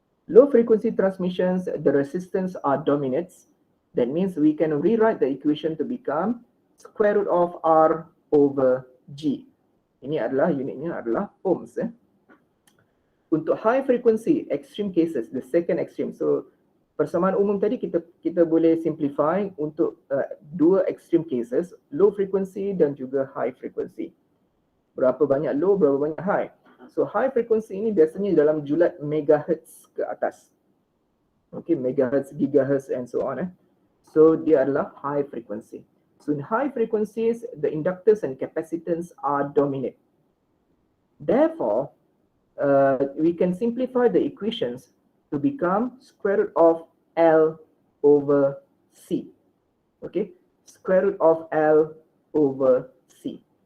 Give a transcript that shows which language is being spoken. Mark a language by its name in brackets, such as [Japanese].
[English] Low frequency transmissions, the resistance are dominates. That means we can rewrite the equation to become square root of R over G. [Malay] Ini adalah unitnya adalah ohms. Untuk high frequency extreme cases, [English] the second extreme. [Malay] So persamaan umum tadi kita boleh simplify untuk dua extreme cases, low frequency dan juga high frequency. Berapa banyak low, berapa banyak high. So high frequency ini biasanya dalam julat megahertz ke atas. [English] Okay, megahertz, gigahertz and so on. [Malay] So dia adalah high frequency. [English] So in high frequencies, the inductors and capacitance are dominant. Therefore, we can simplify the equations to become square root of L over C. Okay, square root of L over C.